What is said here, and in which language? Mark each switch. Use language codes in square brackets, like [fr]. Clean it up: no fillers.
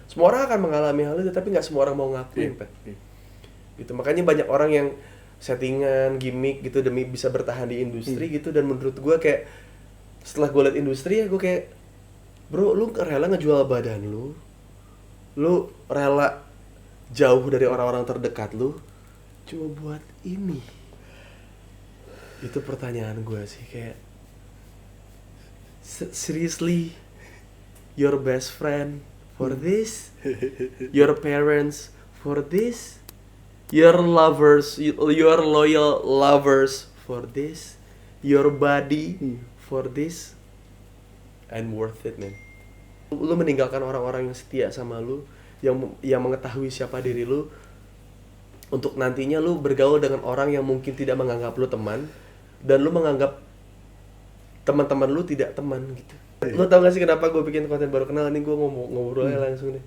[id] Semua orang akan mengalami hal itu tapi nggak semua orang mau ngakuin, Pet. Gitu makanya banyak orang yang settingan gimmick gitu demi bisa bertahan di industri gitu dan menurut gua kayak setelah gua liat industri ya gua kayak [en] bro [id] lu rela ngejual badan lu rela jauh dari orang-orang terdekat lu cuma buat ini. Itu pertanyaan gua sih kayak [en] seriously, your best friend for this, your parents for this, your lovers, your loyal lovers for this, your body for this, and worth it, man. [id] Lu meninggalkan orang-orang yang setia sama lu, yang mengetahui siapa diri lu, untuk nantinya lu bergaul dengan orang yang mungkin tidak menganggap lu teman, dan lu menganggap teman-teman lu tidak teman gitu. Lu tau gak sih kenapa gue bikin konten baru kenal ini, gue ngobrolnya langsung nih.